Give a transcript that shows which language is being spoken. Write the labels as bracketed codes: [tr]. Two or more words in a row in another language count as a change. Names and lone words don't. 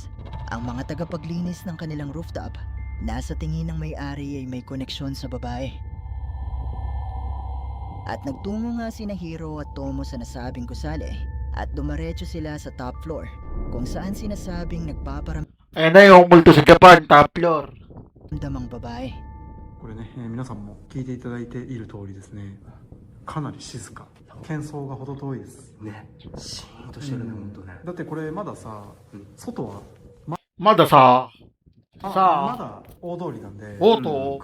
[tl] Ang mga tagapaglinis ng kanilang rooftop, nasa tingin ng may-ari ay may koneksyon sa babae. At nagtungo nga sina Hiro at Tomo sa nasabing gusali at dumaretso sila sa [en] top floor [tl] kung saan sinasabing nagpaparamdam Ayan na yung multo sa Japan, [en] top floor. [tl] ang babae. [ja] これね、皆さんも聞いていただいている通りですね、かなり静か、喧騒が程遠いですね、シーンとしてるね、ほんとね。だってこれまださ、外はまださ、まさあ、だ大通りなんでおうと、